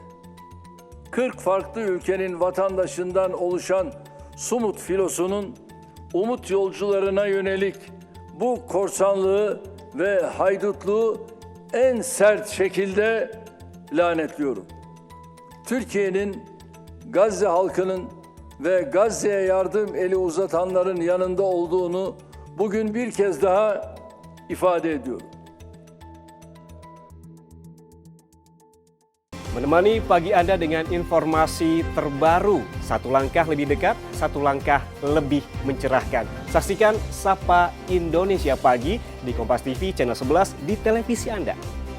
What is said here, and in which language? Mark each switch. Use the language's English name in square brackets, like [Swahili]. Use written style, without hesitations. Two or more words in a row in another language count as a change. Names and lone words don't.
[Turkish] 40 farklı ülkenin vatandaşından oluşan Sumut filosunun umut yolcularına yönelik bu korsanlığı ve haydutluğu en sert şekilde lanetliyorum. Türkiye'nin Gazze halkının ve Gazze'ye yardım eli uzatanların yanında olduğunu bugün bir kez daha ifade ediyorum. [Indonesian] Menemani pagi Anda dengan informasi terbaru, satu langkah lebih dekat, satu langkah lebih mencerahkan. Saksikan Sapa Indonesia Pagi di Kompas TV channel 11 di televisi Anda.